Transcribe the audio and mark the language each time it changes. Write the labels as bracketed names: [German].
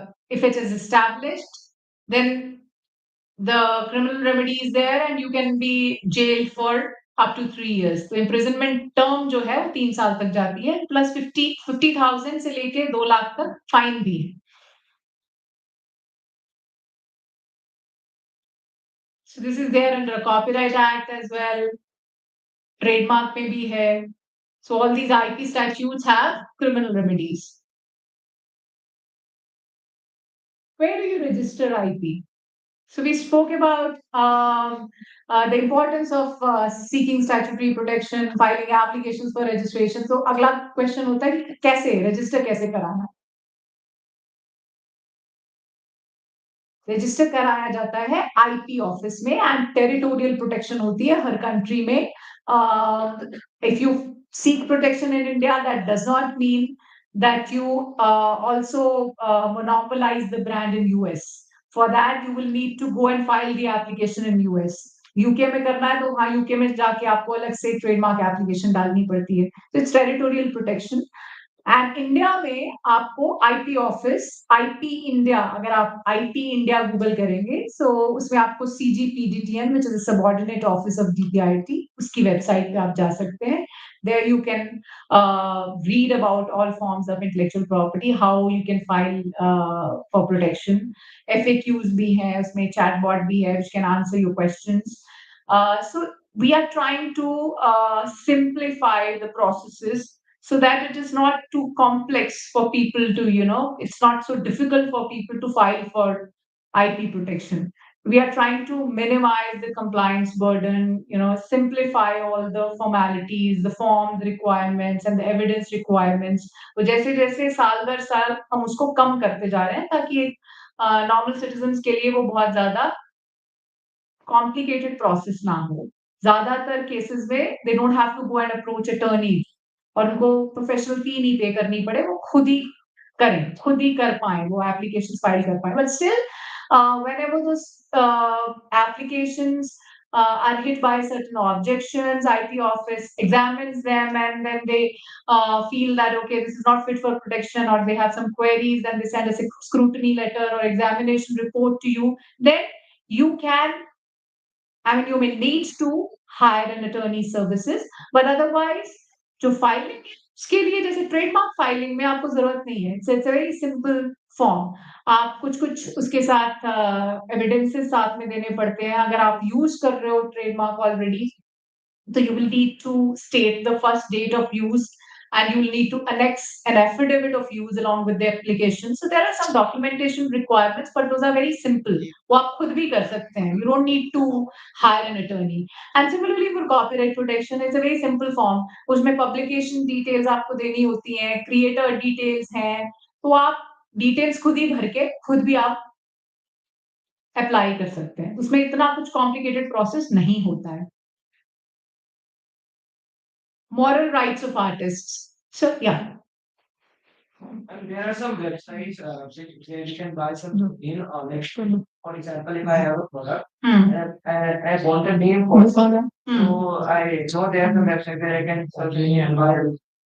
[English] If it is established, then the criminal remedy is there, and you can be jailed for up to 3 years. [Hindi] तो imprisonment term जो है वो 3 साल तक जाती है, plus 50,000 से लेके 2 लाख तक फाइन भी है. [English] So this is there under Copyright Act as well. [Hindi] Trademark में भी है. [English] So all these IP statutes have criminal remedies. Where do you register IP? So we spoke about the importance of seeking statutory protection, filing applications for registration. [Hindi] So अगला question होता है कि कैसे register कैसे कराना? रजिस्टर कराया जाता है आईपी ऑफिस में, एंड टेरिटोरियल प्रोटेक्शन होती है हर कंट्री में. [English] If you seek protection in India, that does not mean that you also monopolize the brand in US. For that, you will need to go and file the application in US. [Hindi] UK में करना है तो हाँ UK में जाके आपको अलग से ट्रेडमार्क एप्लीकेशन डालनी पड़ती है, तो [English] It's territorial protection. [Hindi] And India में आपको आईपी ऑफिस, आईपी इंडिया, अगर आप आईपी इंडिया गूगल करेंगे सो उसमें आपको CGPDTN [English] which is subordinate office of DPIIT, [Hindi] उसकी वेबसाइट पे आप जा सकते हैं। [English] There you can read about all forms of intellectual property, how you can file for protection. [Hindi] FAQs भी है उसमें, चैटबॉट भी है [English] Which can answer your questions. So we are trying to simplify the processes so that it is not too complex for people to, it's not so difficult for people to file for IP protection. We are trying to minimize the compliance burden, simplify all the formalities, the forms requirements and the evidence requirements. [Hindi] तो जैसे जैसे साल दर साल हम उसको कम करते जा रहे हैं ताकि नॉर्मल सिटीजन्स के लिए वो बहुत ज्यादा कॉम्प्लिकेटेड प्रोसेस ना हो। ज्यादातर केसेस में [English] they don't have to go and approach attorney [Hindi] और उनको प्रोफेशनल फी नहीं पे करनी पड़े, वो खुद ही करें, खुद ही कर पाए, वो एप्लीकेशन फाइल कर पाए। [English] but still whenever those applications are hit by certain objections, IP office examines them and then they feel that okay, this is not fit for protection, or they have some queries and they send a scrutiny letter or examination report to you, then you can, I mean, you may need to hire an attorney services, but otherwise, [Hindi] जो filing है उसके लिए जैसे trademark filing में आपको जरूरत नहीं है, [English] It's very simple form. [Hindi] आप कुछ कुछ उसके साथ एविडेंसेस साथ में देने पड़ते हैं। अगर आप यूज कर रहे हो trademark already, [English] so you will need to state the first date of use and you will need to annex an affidavit of use along with the application. So there are some documentation requirements, but those are very simple. [Hindi] वो आप खुद भी कर सकते हैं. [English] You don't need to hire an attorney. And similarly for copyright protection, it's a very simple form. [Hindi] उसमें publication details आपको देनी होती हैं, creator details हैं, तो आप details खुद ही भर के खुद भी आप अप्लाई कर सकते हैं। उसमें इतना कुछ complicated process नहीं होता है। [English] Moral rights of artists. So yeah. And there are some websites where you can buy some domain or like, for example, if I have a product and I want a name for it, so I know there's a website where I can search any and buy it.